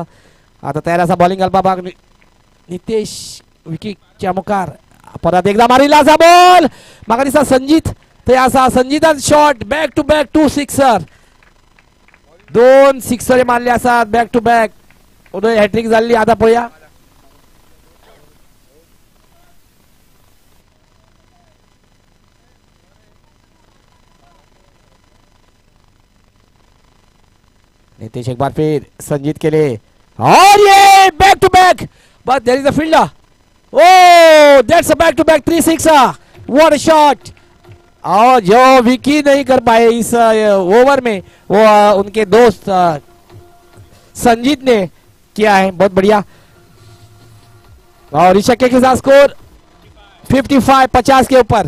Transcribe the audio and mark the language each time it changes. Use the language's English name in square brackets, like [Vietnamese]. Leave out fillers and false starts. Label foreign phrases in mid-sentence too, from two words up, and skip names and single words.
[Konkani] आता तयार आसा बॉलिंग घालपाक नितेश विकीच्या मुखार. परत एकदा मारिल्लो आसा बॉल. म्हाका दिसता संजीत थंय आसा. संजीतान शॉट [English] back to back [Konkani] 2 सिक्सर. 2 सिक्सर मारले आसात [English] back to back. [Konkani] उदय हॅट्रिक जाल्ली. आता पळोवया. [Hindi] नितेश एक बार फिर संजीत के लिए और ये [English] back to back but there is a fielder. oh that's a back to back 3 sixer. what a shot. [Hindi] और जो विकी नहीं कर पाए इस ओवर में वो उनके दोस्त संजीत ने किया है. बहुत बढ़िया. और ऋषभ के साथ स्कोर 55 के ऊपर.